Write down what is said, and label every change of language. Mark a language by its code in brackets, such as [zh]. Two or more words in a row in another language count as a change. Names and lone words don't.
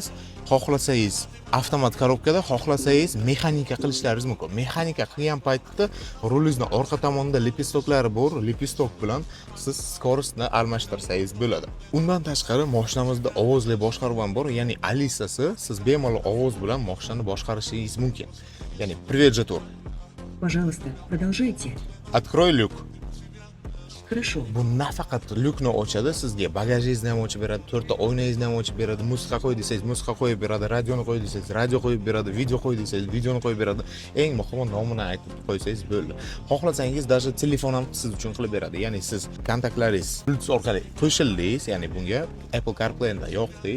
[uz] Xohlasangiz avtomat korobkada, xohlasangiz mexanika qilishlaringiz mumkin. Mexanika qilgan paytda rulingizning orqa tomonida lepistoklari bor, lepistok bilan siz skorostni almashtirsangiz bo'ladi. Undan tashqari mashinamizda ovozli boshqaruv ham bor, ya'ni Alisa'si, siz bemalol ovoz bilan mashinani boshqarishingiz mumkin. Ya'ni привет, Jatur. [ru] Пожалуйста, продолжайте. Открой люк. Хорошо. [uz] Bu nafaqat lyukni ochadi, sizga bagajingizni ham ochib beradi, 4 ta oynangizni ham ochib beradi, musiqa qo'y desangiz musiqa qo'yib beradi, radioni qo'y desangiz radio qo'yib beradi, video qo'y desangiz videoni qo'yib beradi. Eng muhimi nomini aytib qo'ysangiz bo'ldi. Xohlasangiz даже telefon ham siz uchun qilib beradi. Ya'ni siz kontaktlaringiz Bluetooth orqali qo'shildingiz, ya'ni bunga Apple CarPlay'da yo'qdingiz.